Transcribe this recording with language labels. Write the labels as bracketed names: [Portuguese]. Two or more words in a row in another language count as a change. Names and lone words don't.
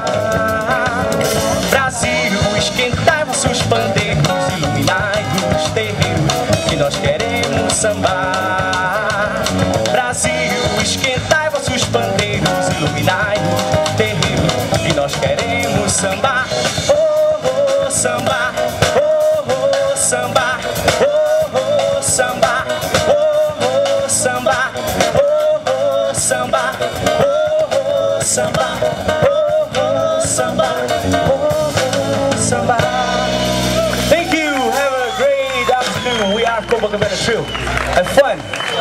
[Portuguese] Brasil, esquentai vossos pandeiros, iluminai os terreiros, que nós queremos sambar. Brasil, esquentai vossos pandeiros, iluminai os terreiros, que nós queremos sambar. Oh, oh, samba, oh, oh, samba, oh, oh, samba, oh, oh, samba, oh, oh, samba, oh, oh, samba, oh, oh, samba, oh, oh, samba. [English] Thank you. Have a great afternoon. We are Copacabana Trio. Have fun.